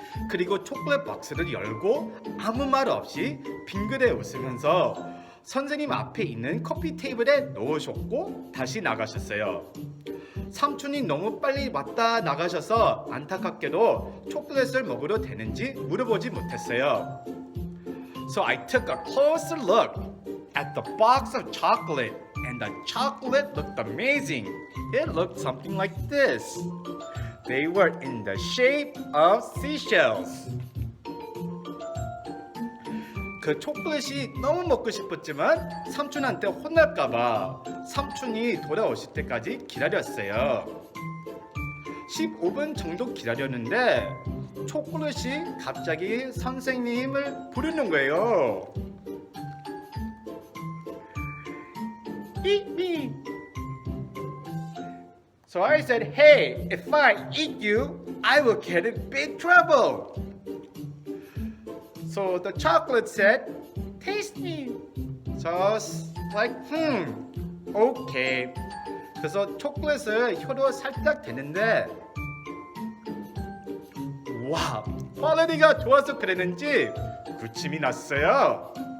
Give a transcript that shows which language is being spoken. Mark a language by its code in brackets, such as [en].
[ko] 그리고 초콜릿 박스를 열고 아무 말 없이 빙그레 웃으면서 선생님 앞에 있는 커피 테이블에 놓으셨고 다시 나가셨어요. 삼촌이 너무 빨리 왔다 나가셔서 안타깝게도 초콜릿을 먹어도 되는지 물어보지 못했어요. [en] So I took a closer look at the box of chocolate and the chocolate looked amazing. It looked something like this. They were in the shape of seashells. [ko] 그 초콜릿이 너무 먹고 싶었지만 삼촌한테 혼날까봐 삼촌이 돌아오실 때까지 기다렸어요. 15분 정도 기다렸는데 초콜릿이 갑자기 선생님을 부르는 거예요. [en] Eat me. So I said, hey, if I eat you, I will get in big trouble. So the chocolate said, taste me. So I was like, okay. [ko] 그래서 초콜릿을 혀로 살짝 대는데 와, 퀄리티가 좋아서 그랬는지 구침이 났어요.